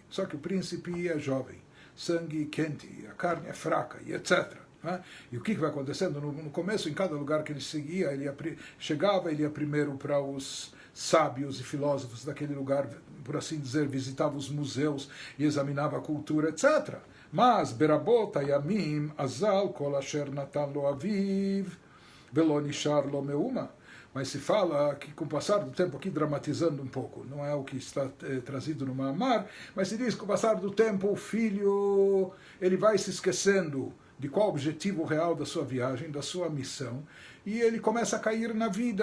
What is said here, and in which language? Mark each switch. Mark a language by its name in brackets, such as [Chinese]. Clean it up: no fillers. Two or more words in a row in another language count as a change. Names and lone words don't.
[Portuguese] Só que o príncipe é jovem, sangue quente, a carne é fraca, e etc. E o que vai acontecendo? No começo, em cada lugar que ele seguia, ele ia primeiro para os sábios e filósofos daquele lugar, por assim dizer, visitava os museus e examinava a cultura, etc. Mas, [Hebrew] ברבות הימים אזל כל אשר נתן לו אביו ולא נשאר לו מאומה. [Portuguese] Mas se fala que com o passar do tempo, aqui dramatizando um pouco, não é o que está trazido no Mahamar, mas se diz que com o passar do tempo o filho ele vai se esquecendo de qual o objetivo real da sua viagem, da sua missão, e ele começa a cair na vida.